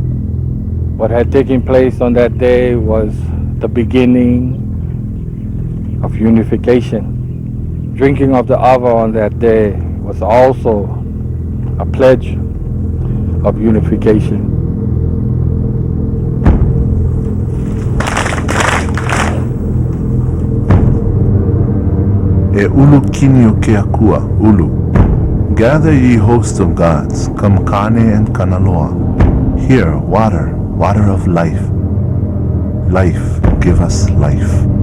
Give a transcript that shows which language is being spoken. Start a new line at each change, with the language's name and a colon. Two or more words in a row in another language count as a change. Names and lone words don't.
English: What had taken place on that day was the beginning of unification. Drinking of the ava on that day was also a pledge of unification.
Hawaiian: E ulu kini o ke akua, ulu.
English: Gather ye host of gods, come kane and kanaloa. Here, water, water of life. Life, give us life.